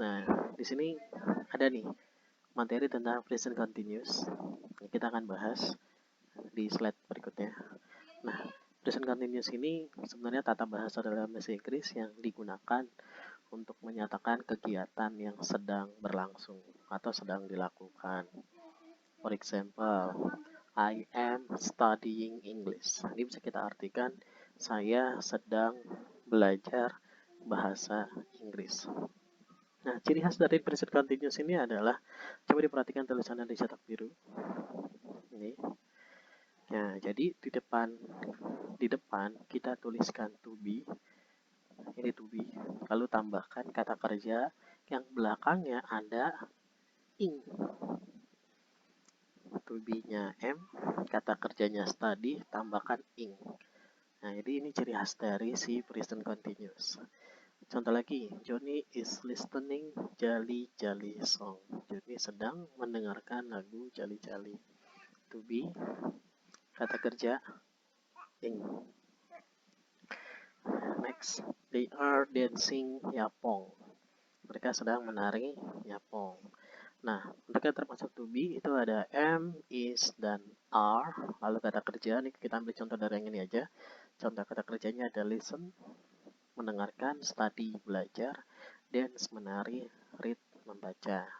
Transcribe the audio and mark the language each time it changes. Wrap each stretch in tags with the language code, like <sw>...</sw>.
<id>Nah, di sini ada nih materi tentang present continuous. Kita akan bahas di slide berikutnya. Nah, present continuous ini sebenarnya tata bahasa dalam bahasa Inggris yang digunakan untuk menyatakan kegiatan yang sedang berlangsung atau sedang dilakukan.</id> <en>For example, I am studying English.</en> <id>Ini bisa kita artikan saya sedang belajar bahasa Inggris. Nah, ciri khas dari present continuous ini adalah, coba diperhatikan tulisannya dicetak biru. Ini. Nah, jadi di depan kita tuliskan to be. Ini to be. Lalu tambahkan kata kerja yang belakangnya ada ing. To be-nya M, kata kerjanya study, tambahkan ing. Nah, jadi ini ciri khas dari si present continuous. Contoh lagi,</id> <en>Johnny is listening Jali Jali song.</en> <id>Johnny sedang mendengarkan lagu Jali Jali. To be, kata kerja, ing.</id> <en>Next, they are dancing yapong.</en> <id>Mereka sedang menari yapong. Nah, untuk yang termasuk to be itu ada am, is, dan are. Lalu kata kerja, ini kita ambil contoh dari yang ini aja. Contoh kata kerjanya ada listen, mendengarkan, study, belajar, dance, menari, read, membaca.</id>